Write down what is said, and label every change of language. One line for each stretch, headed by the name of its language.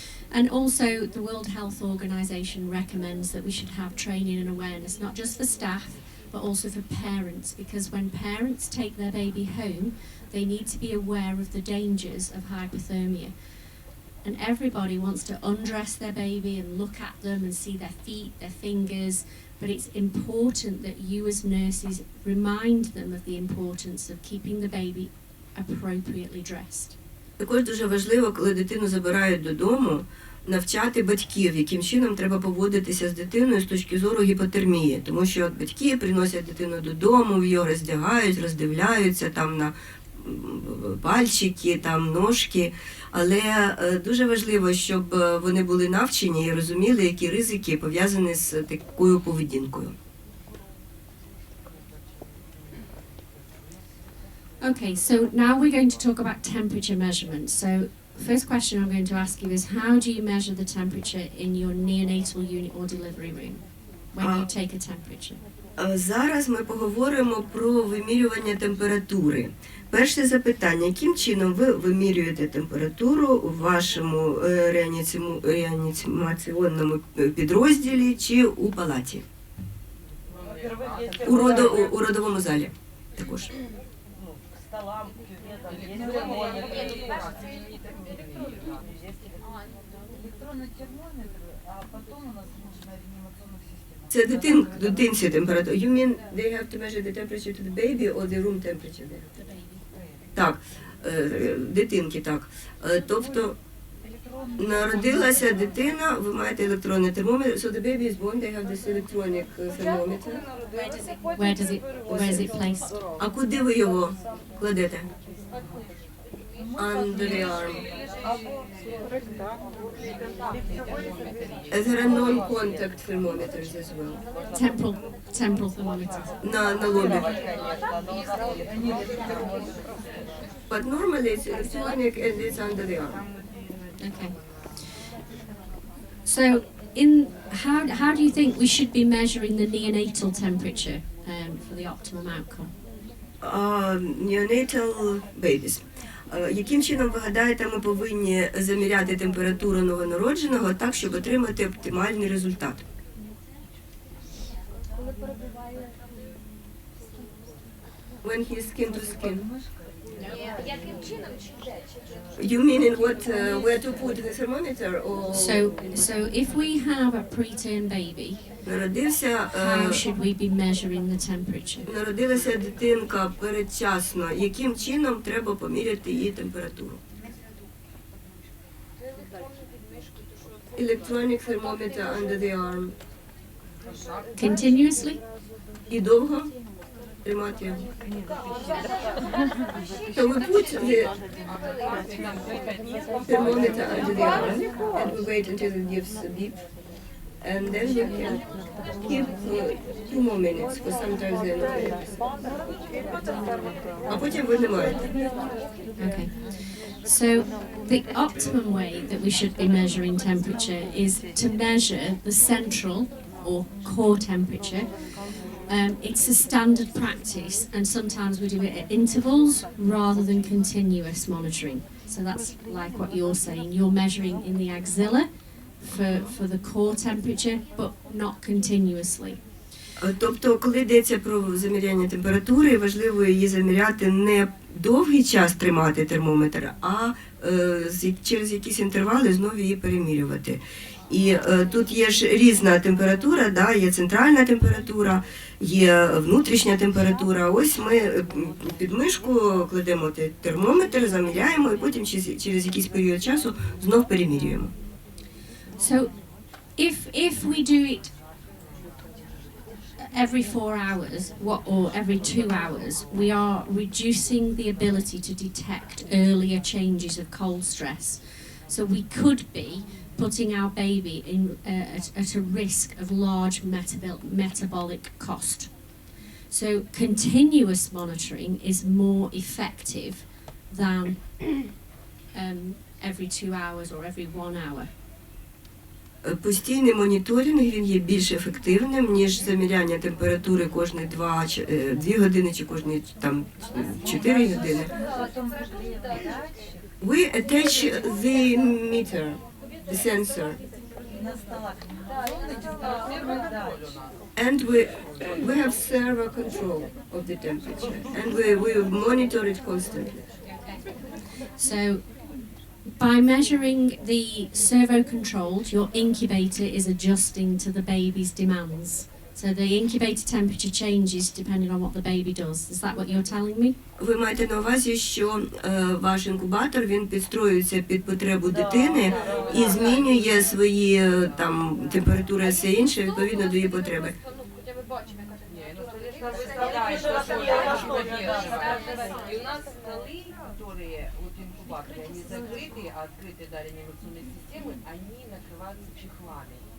English: And also, the World Health Organization recommends that we should have training and awareness, not just for staff, but also for parents, because when parents take their baby home, they need to be aware of the dangers of hypothermia. And everybody wants to undress their baby and look at them and see their feet, their fingers, but it's important that you as nurses remind them of the importance of keeping the baby appropriately dressed.
Ukrainian: Також дуже важливо, коли дитину забирають додому, навчати батьків, яким чином треба поводитися з дитиною з точки зору гіпотермії. Тому що от батьки приносять дитину додому, його роздягають, роздивляються там на пальчики, там ножки. Але дуже важливо, щоб вони були навчені і розуміли, які ризики пов'язані з такою поведінкою.
English: Okay, so now we're going to talk about temperature measurements. So, first question I'm going to ask you is, how do you measure the temperature in your neonatal unit or delivery room when you take a temperature?
Ukrainian: Зараз ми поговоримо про вимірювання температури. Перше запитання: яким чином ви вимірюєте температуру у вашому реанімаційному підрозділі чи у палаті? У родовому залі також.
Russian: Столам, кюветам, есть термометр. Электронный термометр, а потом у нас нужна реанимационных систем.
Ukrainian: Це дитинці температура.
English: You mean they have to measure the temperature to the baby or the room temperature there?
Ukrainian: Так, дитинки, так. Тобто, народилася дитина, ви маєте електронний термометр.
English: So the baby is born, they have this electronic thermometer. Where is it placed?
Ukrainian: А куди ви його кладете?
English: Under the arm. There are non-contact thermometers as well. Temporal thermometers.
Ukrainian: На лобі.
English: But normally it's electronic and it's under the arm. Okay. So, how do you think we should be measuring the neonatal temperature for the optimum outcome? Neonatal babies.
Ukrainian: Яким чином, ви гадаєте, ми повинні заміряти температуру новонародженого так, щоб отримати оптимальний результат?
English: When he's skin to skin.
Ukrainian: Яким чином чи де?
English: You mean in what, where to put the thermometer or? So if we have a preterm baby,
Ukrainian: Народився,
English: how should we be measuring the temperature?
Ukrainian: Народилася дитинка передчасно. Яким чином треба поміряти її температуру?
English: Electronic thermometer under the arm. Continuously?
Ukrainian: І довго тримати його.
English: So we put the thermometer under the arm and we wait until it gives a beep. And then we can keep 2 more minutes, because sometimes they're not ready.
Ukrainian: А потім ви не маєте.
English: Okay. So the optimum way that we should be measuring temperature is to measure the central or core temperature. It's a standard practice, and sometimes we do it at intervals rather than continuous monitoring. So that's like what you're saying. You're measuring in the axilla for the core temperature, but not continuously.
Ukrainian: Тобто, коли йдеться про заміряння температури, важливо її заміряти не довгий час тримати термометр, а через якісь інтервали знову її перемірювати. І тут є ж різна температура, да, є центральна температура, є внутрішня температура. Ось ми під мишку кладемо термометр, заміряємо і потім через якийсь період часу знов перемірюємо.
English: So if we do it every 4 hours or every 2 hours, we are reducing the ability to detect earlier changes of cold stress. So we could be putting our baby in at a risk of large metabolic cost. So continuous monitoring is more effective than every 2 hours or every 1 hour.
Ukrainian: Постійний моніторинг, він є більш ефективним, ніж заміряння температури кожні 2 години чи кожні 4 години.
English: We attach the meter, the sensor, and we have servo control of the temperature, and we monitor it constantly. So by measuring the servo-controlled, your incubator is adjusting to the baby's demands. So the incubator temperature changes depending on what the baby does. Is that what you're telling me?
Ukrainian: Ви маєте на увазі, що ваш інкубатор, він підстроюється під потребу дитини і змінює свої температури і все інше відповідно до її потреби.
Russian: И у нас столы, которые вот инкубаторы, они закрыты, а открыты до реанимационной системы, они накрываются чехлами.